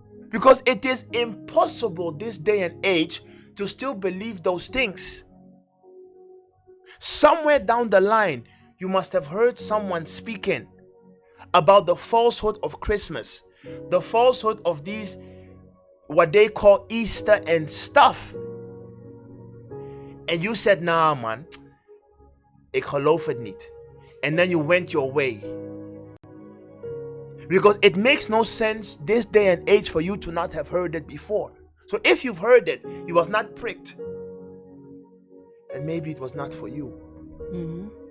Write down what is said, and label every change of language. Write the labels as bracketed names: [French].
[English] Because it is impossible this day and age to still believe those things. Somewhere down the line, you must have heard someone speaking about the falsehood of Christmas, the falsehood of these, what they call Easter and stuff. And you said, nah man, [Dutch] ik geloof het niet. [English] And then you went your way. Because it makes no sense this day and age for you to not have heard it before. So if you've heard it, you was not pricked. And maybe it was not for you. Mm-hmm.